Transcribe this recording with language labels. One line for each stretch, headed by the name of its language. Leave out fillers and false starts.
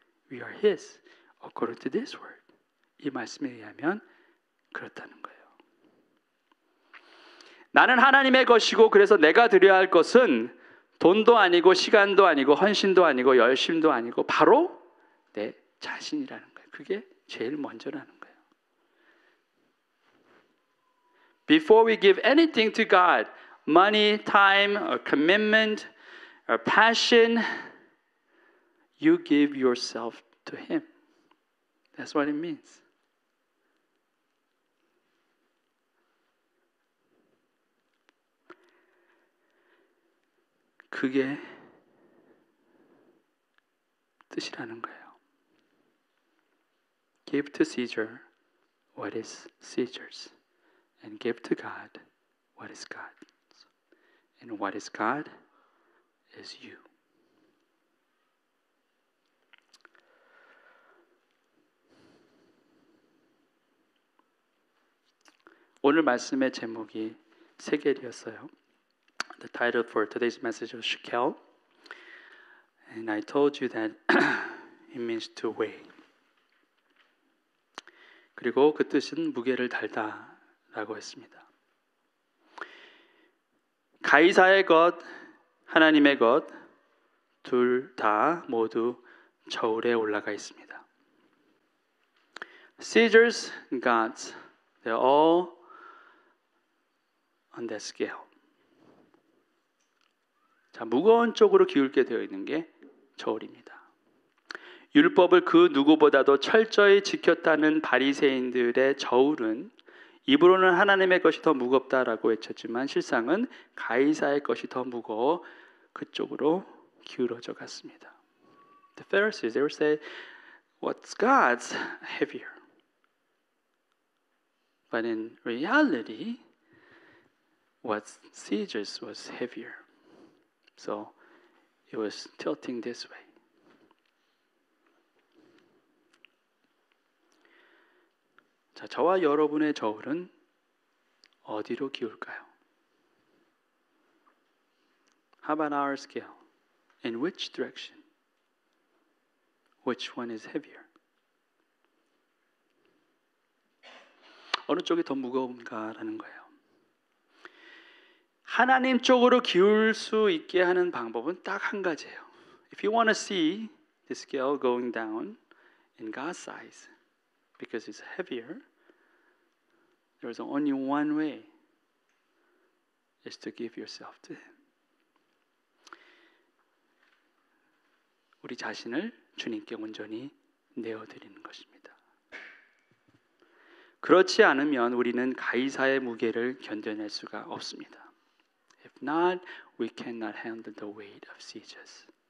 English: We are His according to this word.
Korean: 이 말씀에 의하면 그렇다는 거예요. 나는 하나님의 것이고 그래서 내가 드려야 할 것은 돈도 아니고 시간도 아니고 헌신도 아니고 열심도 아니고 바로 내 자신이라는 거예요. 그게 제일 먼저라는 거예요.
English: Before we give anything to God, money, time, or commitment, or passion, you give yourself to Him. That's what it means.
Korean: 그게 뜻이라는 거예요.
English: Give to Caesar what is Caesar's, and give to God what is God's. And what is God is you.
Korean: 오늘 말씀의 제목이 세겔이었어요.
English: The title for today's message was Shekel. And I told you that it means to weigh.
Korean: 그리고 그 뜻은 무게를 달다라고 했습니다. 가이사의 것, 하나님의 것, 둘 다 모두 저울에 올라가 있습니다.
English: Caesar's, God's, they're all on that scale.
Korean: 자, 무거운 쪽으로 기울게 되어 있는 게 저울입니다. 율법을 그 누구보다도 철저히 지켰다는 바리새인들의 저울은 입으로는 하나님의 것이 더 무겁다라고 외쳤지만 실상은 가이사의 것이 더 무거워 그쪽으로 기울어져 갔습니다.
English: The Pharisees, they would say, what's God's heavier? But in reality, what seizures was heavier. So it was tilting this way.
Korean: 자, 저와 여러분의 저울은 어디로 기울까요?
English: How about our scale? In which direction? Which one is heavier?
Korean: 어느 쪽이 더 무거운가라는 거예요. 하나님 쪽으로 기울 수 있게 하는 방법은 딱 한 가지예요.
English: If you want to see the scale going down in God's size, because it's heavier, there's only one way, is to give yourself to Him.
Korean: 우리 자신을 주님께 온전히 내어드리는 것입니다. 그렇지 않으면 우리는 가이사의 무게를 견뎌낼 수가 없습니다.
English: If not, we cannot handle the weight of sieges.